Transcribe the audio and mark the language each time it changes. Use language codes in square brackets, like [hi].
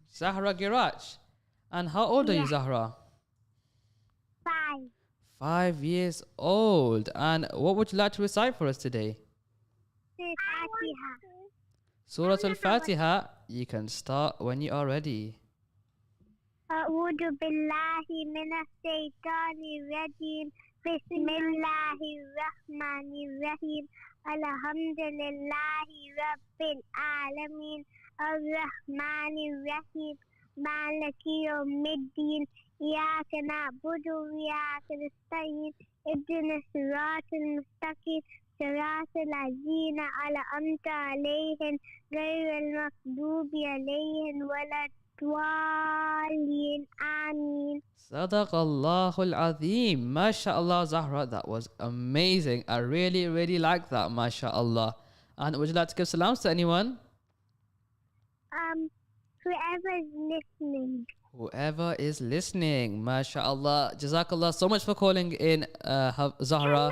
[en] Zahra Girach. And how old are you, Zahra? 5. 5 years old. And what would you like to recite for us today? Fatiha. Surah Al-Fatiha. You can start when you are ready. [ar] أعوذ بالله من الشيطان الرجيم بسم الله الرحمن الرحيم الحمد لله رب العالمين الرحمن الرحيم مالك يوم الدين إياك نعبد وإياك نستعين اهدنا الصراط المستقيم صراط الذين أنعمت عليهم غير المغضوب عليهم ولا الضالين آمين. [en] Sadaqallahul Azim. MashaAllah, Zahra. That was amazing. I really, really like that. MashaAllah. And would you like to give salams to anyone? Whoever is listening. Whoever is listening. MashaAllah. Jazakallah so much for calling in, Zahra.